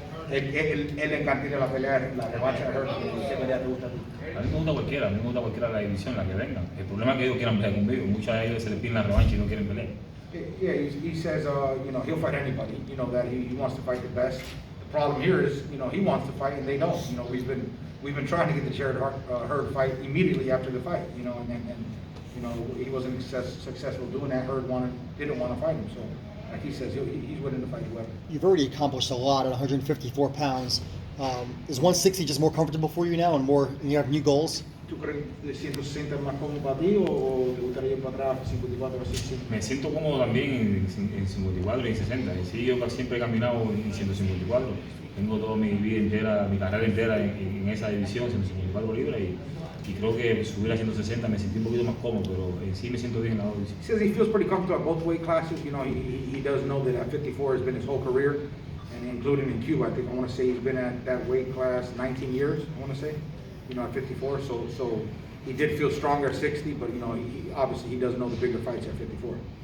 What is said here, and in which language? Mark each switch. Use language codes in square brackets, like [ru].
[es] Él le encantaría la pelea, la revancha de Hurd. ¿Qué pelea te gusta a ti? A mí me gusta cualquiera, de la división, la que venga. El problema es que ellos quieran pelear conmigo. Muchos de ellos se les piden la revancha y no quieren pelear. [en] Yeah, he says, you know, he'll fight anybody. You know that he wants to fight the best. The problem here is, you know, he wants to fight and they don't. You know, we've been trying to get the Jared Hurd fight immediately after the fight. You know, and you know he wasn't successful doing that. Hurd didn't want to fight him. So, like he says, he's willing to fight whoever. You've already accomplished a lot at 154 pounds. Is 160 just more comfortable for you now, and you have new goals? [es] ¿Tú crees que 160 es más cómodo para ti o te gustaría ir para atrás 54 o 60? Me siento cómodo también en 54 y en 60. Y sí, yo siempre he caminado en 154. Tengo toda mi vida entera, mi carrera entera en esa división, 154 libras. Y creo que subir a 160 me sentí un poquito más cómodo, pero en sí me siento bien en la división. [en] He says he feels pretty comfortable at both weight classes. You know, he does know that at 54 has been his whole career, and including in Cuba. I think I want to say he's been at that weight class 19 years, I want to say. You know, at 54, so he did feel stronger at 60, but you know, obviously he does know the bigger fights at 54.